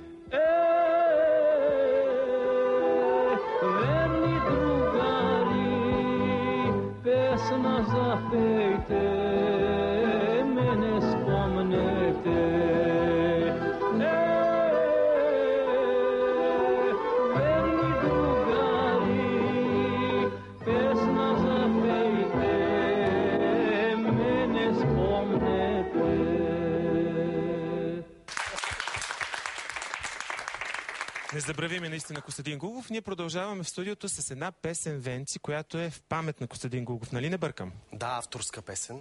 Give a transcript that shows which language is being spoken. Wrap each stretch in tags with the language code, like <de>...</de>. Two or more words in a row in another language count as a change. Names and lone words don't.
<mk>Верни другари, песна запејте, мене спомнете. Верни другари, песна запејте, мене спомнете.</mk> <bg>Не забравяме наистина Костадин Гугов. Ние продължаваме в студиото с една песен Венци, която е в памет на Костадин Гугов. Нали не бъркам? Да, авторска песен.</bg>